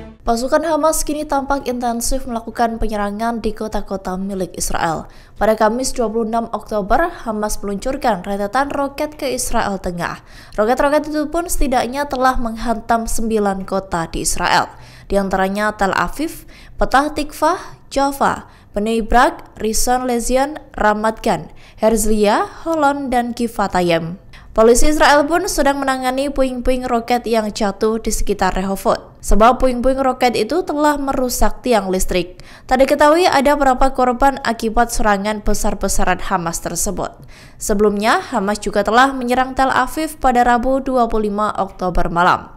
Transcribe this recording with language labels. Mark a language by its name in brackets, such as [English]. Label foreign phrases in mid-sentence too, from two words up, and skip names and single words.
[Indonesian] Pasukan Hamas kini tampak intensif melakukan penyerangan di kota-kota milik Israel. Pada Kamis 26 Oktober, Hamas meluncurkan rentetan roket ke Israel Tengah. Roket-roket itu pun setidaknya telah menghantam 9 kota di Israel, di antaranya Tel Aviv, Petah Tikvah, Jaffa, Bnei Brak, Rishon Lezion, Ramat Gan, Herzliya, Holon, dan Givatayim. Polisi Israel pun sedang menangani puing-puing roket yang jatuh di sekitar Rehovot, sebab puing-puing roket itu telah merusak tiang listrik. Tak diketahui ada berapa korban akibat serangan besar-besaran Hamas tersebut. Sebelumnya, Hamas juga telah menyerang Tel Aviv pada Rabu 25 Oktober malam.